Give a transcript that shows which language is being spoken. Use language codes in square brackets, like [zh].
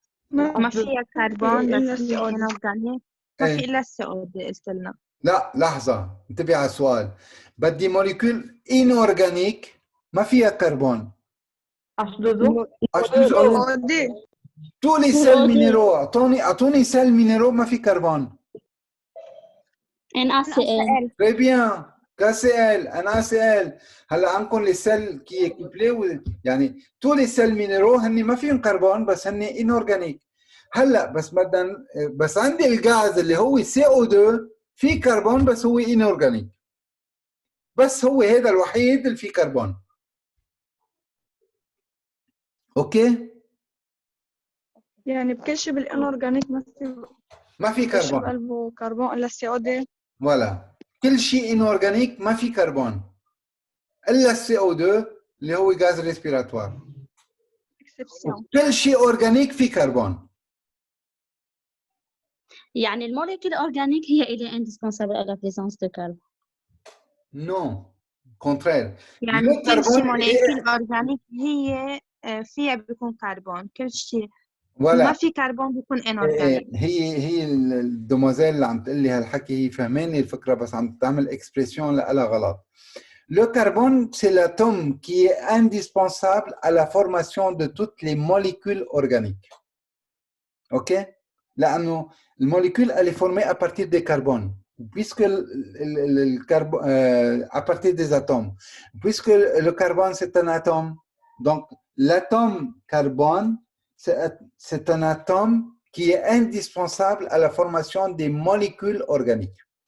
[ar] ما فيها كربون بس هي inorganic. ما في إلا CO2 قلت لنا. لا لحظة انتبه على السؤال. بدي موليكول inorganique ما فيها كربون. H2O. CO2. [fr] Tous les sels minéraux [ar] أعطوني [fr] sels minéraux [ar] ما في كربون. [fr] NaCl. Très bien. KCl, NaCl. [ar] هلا عندكم [fr] les sels qui est couplé [ar] يعني [fr] tous les sels minéraux [ar] هني ما فيهم كربون بس هني [fr] inorganique. [ar] هلا بس عندي الغاز اللي هو CO2 في كربون بس هو inorganic. بس هو هذا الوحيد اللي فيه كربون. اوكي؟ يعني بكل شيء بالانورجانيك ما في كل شيء كربون. بقلبه كربون الا CO2. ولا كل شيء انورجانيك ما في كربون الا CO2 اللي هو غاز ريسبيراتوار. كل شيء اورجانيك في كربون. يعني الموليكول [fr] organique [ar] هي [fr] il est indispensable à la présence de carbone. Non, contraire. [ar] يعني كل شيء موليكول أورجانيك هي فيها بيكون كربون. كل شيء ما في كربون بيكون انورجانيك. هي الدموزيل اللي عم تقول لي هالحكي هي فهماني الفكره بس عم تعمل اكسبريسيون لها غلط. [fr] Le carbone, c'est l'atome qui est indispensable à la formation de toutes les molécules organiques. OK? [ar] لأنه الموليكول [fr] elle est formée à partir des carbones. puisque le carbone, à partir des atomes, puisque le carbone c'est un atome, donc l'atome carbone c'est un atome qui est indispensable à la formation des molécules organiques.